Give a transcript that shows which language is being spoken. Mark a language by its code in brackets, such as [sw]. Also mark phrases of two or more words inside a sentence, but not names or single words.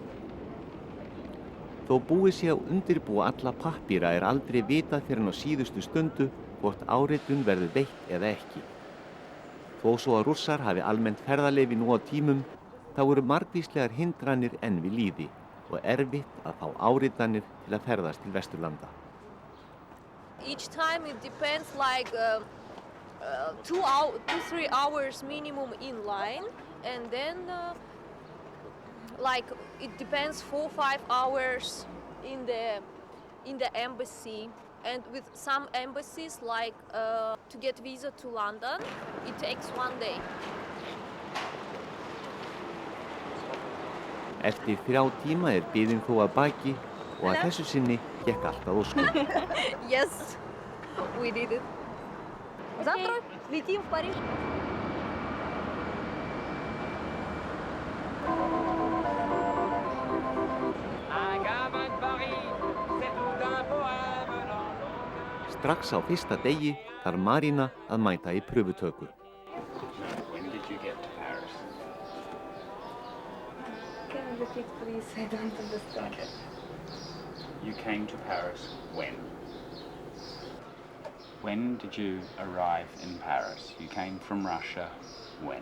[is] Þó búið sé að undirbúa alla pappíra aldrei vitað fyrr en á síðustu stundu hvort áritun verður veitt eða ekki. Þó svo að Rússar hafi almennt ferðaleyfi nú á tímum, þá eru margvíslegar hindranir enn við lýði og erfitt að fá áritanir til að ferðast til Vesturlanda. [en] Each time it depends like 2-3 hours minimum in line, and then like it depends 4-5 hours in the embassy. And with some embassies, like to get visa to London, it takes 1 day. [is] Eftir 3 tíma biðin þó að baki og að þessu sinni gekk allt að óskum. [en] Yes, we did it. [ru] Завтра летим в Париж. [is] Strax á fyrsta degi þarf Marína að mæta í pröfutöku. [en] When did you get to Paris? Can you repeat, please? I don't understand. Okay. You came to Paris when? When did you arrive in Paris? You came from Russia when?